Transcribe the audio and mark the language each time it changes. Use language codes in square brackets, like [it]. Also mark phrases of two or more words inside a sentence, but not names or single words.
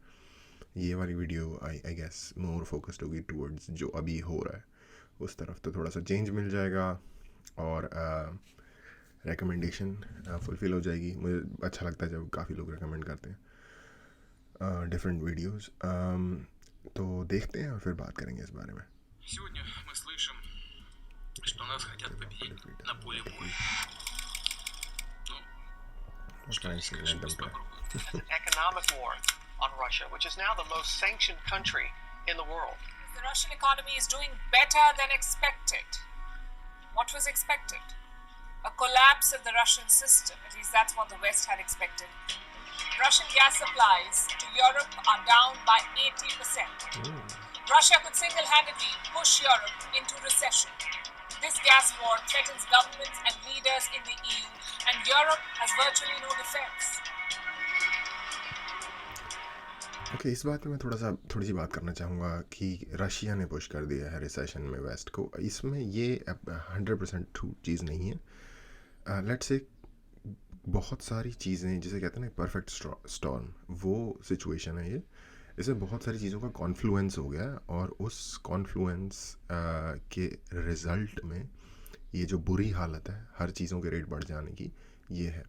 [hi] ये वाली वीडियो [en] I guess more focused [hi] होगी टूवर्ड्स जो अभी हो रहा है उस तरफ, तो थोड़ा सा चेंज मिल जाएगा और [en] recommendation fulfill [hi] हो जाएगी। मुझे अच्छा लगता है जब काफ़ी लोग रिकमेंड करते हैं [en] different videos. [hi] तो देखते हैं और फिर बात करेंगे इस बारे में। [ru] Сегодня мы слышим, что нас хотят победить на поле боя. Ну, что здесь, конечно, беспокоит. [en] It's an economic war on Russia, which is now the most sanctioned country in the world. The Russian economy is doing better than expected. What was expected? A collapse of the Russian system. At least that's what the West had expected. Russian gas supplies to Europe are down by 80%. Russia could single-handedly push Europe into recession. This gas war threatens governments and leaders in the EU, and Europe has virtually no defense. [hi] ओके, इस बात में मैं थोड़ी सी बात करना चाहूँगा कि रशिया ने पुश कर दिया है रिसेशन में वेस्ट को। इसमें ये 100% ट्रू चीज़ नहीं है। [en] let's say [hi] बहुत सारी चीज़ें, जिसे कहते हैं ना [en] perfect storm, [hi] वो सिचुएशन है ये। इसमें बहुत सारी चीज़ों का कॉन्फ्लुएंस हो गया और उस कॉन्फ्लुएंस के रिज़ल्ट में ये जो बुरी हालत है हर चीज़ों के रेट बढ़ जाने की, ये है।